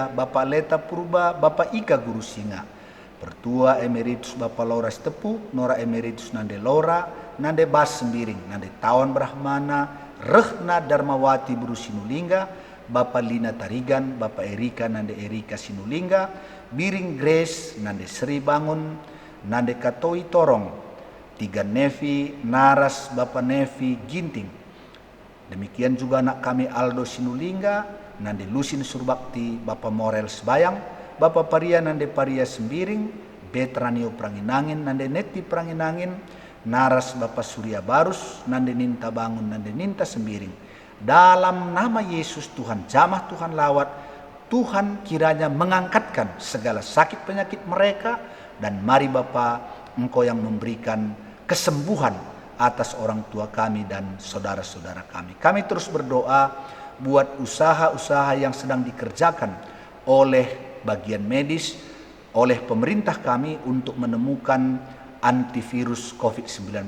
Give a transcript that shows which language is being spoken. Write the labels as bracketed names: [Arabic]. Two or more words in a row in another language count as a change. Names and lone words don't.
[Indonesian] Bapak Leta Purba, Bapak Ika Guru Singa, Pertua Emeritus Bapak Laura Stepu, Nora Emeritus Nande Laura, Nande Bas Sembiring, Nande Tawan Brahmana, Rehna Darmawati Buru Sinulingga, Bapak Lina Tarigan, Bapak Erika Nande Erika Sinulingga, Biring Grace Nande Sri Bangun, Nande Katoi Torong, Tiga Nevi, Naras Bapak Nevi Ginting. Demikian juga anak kami Aldo Sinulingga, Nande Lusin Surbakti, Bapak Morel Sebayang, Bapak Paria Nande Paria Sembiring, Betranio Pranginangin, Nande Neti Pranginangin, Naras Bapak Surya Barus, Nande Ninta Bangun, Nande Ninta Sembiring. Dalam nama Yesus Tuhan jamah, Tuhan lawat, Tuhan kiranya mengangkatkan segala sakit penyakit mereka, dan mari Bapa, Engkau yang memberikan kesembuhan atas orang tua kami dan saudara-saudara kami. Kami terus berdoa buat usaha-usaha yang sedang dikerjakan oleh bagian medis, oleh pemerintah kami untuk menemukan antivirus COVID-19.